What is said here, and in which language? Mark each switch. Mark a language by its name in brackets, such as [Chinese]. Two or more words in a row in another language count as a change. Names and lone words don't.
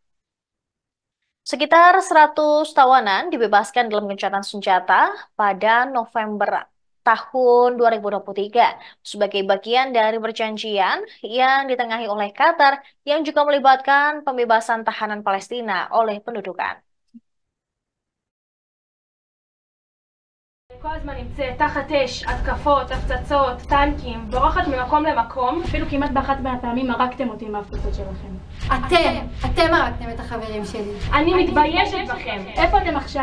[Indonesian] Sekitar 100 tawanan dibebaskan dalam gencatan senjata pada November tahun 2023 sebagai bagian dari perjanjian yang ditengahi oleh Qatar yang juga melibatkan pembebasan tahanan Palestina oleh pendudukan. [Hebrew] כל הזמן נמצאת תחת אש, התקפות, הפצצות, טנקים, בורחת ממקום למקום. אפילו כמעט באחת מהפעמים הרגתם אותי עם ההפצצות שלכם. אתם הרגתם את החברים שלי. אני מתביישת בכם. איפה אתם עכשיו?